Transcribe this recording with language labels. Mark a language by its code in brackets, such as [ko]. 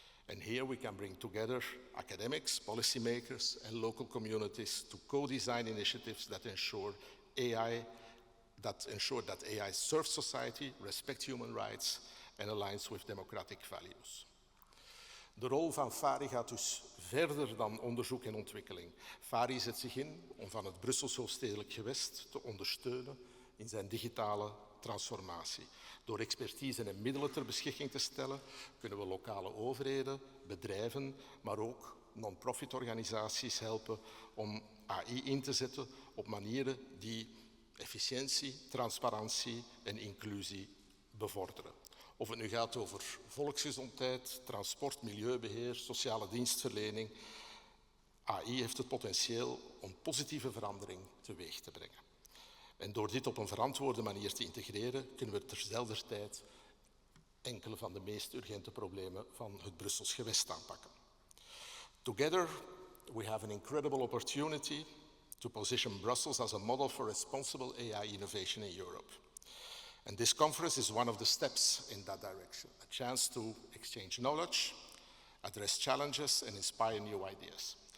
[en] And here we can bring together academics, policymakers, and local communities to co-design initiatives that ensure that AI serves society, respects human rights, and aligns with democratic values. [nl] De rol van FARI gaat dus verder dan onderzoek en ontwikkeling. FARI zet zich in om van het Brussels hoofdstedelijk gewest te ondersteunen in zijn digitale transformatie. Door expertise en middelen ter beschikking te stellen, kunnen we lokale overheden, bedrijven, maar ook non-profit organisaties helpen om AI in te zetten op manieren die efficiëntie, transparantie en inclusie bevorderen. Of het nu gaat over volksgezondheid, transport, milieubeheer, sociale dienstverlening. AI heeft het potentieel om positieve verandering teweeg te brengen. En door dit op een verantwoorde manier te integreren, kunnen we terzelfder tijd enkele van de meest urgente problemen van het Brussels gewest aanpakken. [en] Together, we have an incredible opportunity to position Brussels as a model for responsible AI innovation in Europe. And this conference is one of the steps in that direction, a chance to exchange knowledge, address challenges, and inspire new ideas.